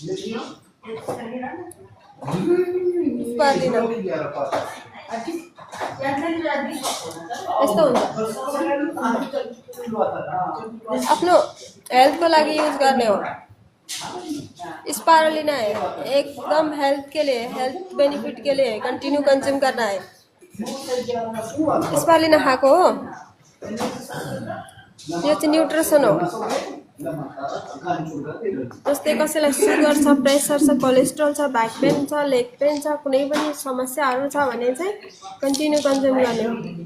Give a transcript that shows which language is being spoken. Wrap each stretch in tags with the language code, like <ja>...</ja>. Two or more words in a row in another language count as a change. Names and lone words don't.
<ne>Sparulina. यस्तो हुन्छ आफ्नो हेल्थको लागि युज गर्ने हो स्पारुलिना है</ne> <hi>एकदम हेल्थ के लिए हेल्थ बेनिफिट के लिए कंटिन्यू कंज्यूम करना है</hi> <ne>स्पारुलिना खाएको हो यो चाहिँ न्युट्रिसन हो जस्तै कसैलाई सुगर छ प्रेसर छ कोलेस्ट्रोल छ</ne> <en>back pain</en> <ne>छ</ne> <en>leg pain</en> <ne>छ कुनै पनि समस्याहरू छ भने चाहिँ</ne> <en>continue consume</en> <ne>गर्ने हो</ne>